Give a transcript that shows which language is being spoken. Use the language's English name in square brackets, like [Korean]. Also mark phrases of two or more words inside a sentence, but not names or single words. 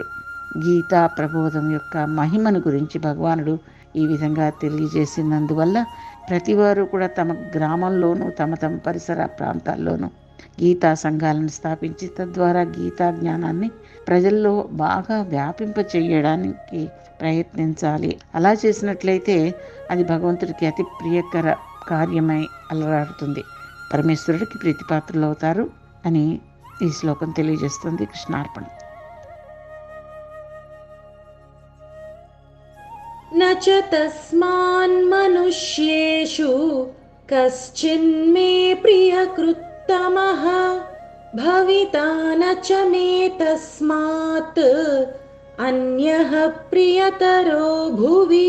[Telugu] గీతా ప్రబోధం యొక్క మహిమను గురించి భగవానుడు ఈ విధంగా తెలియజేసినందువల్ల ప్రతివారు కూడా తమ గ్రామంలోనూ తమ పరిసర ప్రాంతాల్లోనూ గీతా సంఘాలను స్థాపించి తద్వారా గీతా జ్ఞానాన్ని ప్రజల్లో బాగా వ్యాపింప చేయడానికి ప్రయత్నించాలి. అలా చేసినట్లయితే అది భగవంతుడికి అతి ప్రియకర కార్యమై అలరాడుతుంది, పరమేశ్వరుడికి ప్రీతిపాత్రులు అవుతారు అని ఈ శ్లోకం తెలియజేస్తుంది. కృష్ణార్పణ. [Sanskrit] न च तस्मान्मनुष्येषु कश्चिन्मे प्रियकृत्तमः भविता न च मे तस्मात् अन्यः प्रियतरो भुवि.